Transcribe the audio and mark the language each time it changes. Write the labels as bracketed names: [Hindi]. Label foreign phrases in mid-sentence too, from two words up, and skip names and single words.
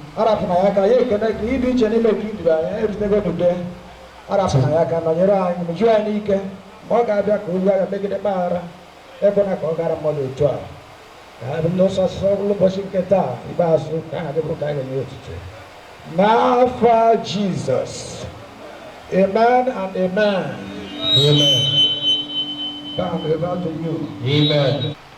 [Igbo] Arapụ na ya aka, ya ekele gị, ịdị iche n'ime ka idu anyị, erutego n'udo. Arapụ na ya aka, nọnyere anyị, mejuo anyị n'ike. Ma ọ ga-abịa ka olu agha megide mpaghara, ekwela ka ọ gara mmadụ otu a. Ka ha bụ ndị ọsọ ọsọ ụlọ ụbọchị nke taa, ikpeazụ, ka aha gị bụrụ ka anyị ga-enye otuto. N'afa Jizọs. [English] Amen and amen. Amen. Bow, we bow to you. Amen.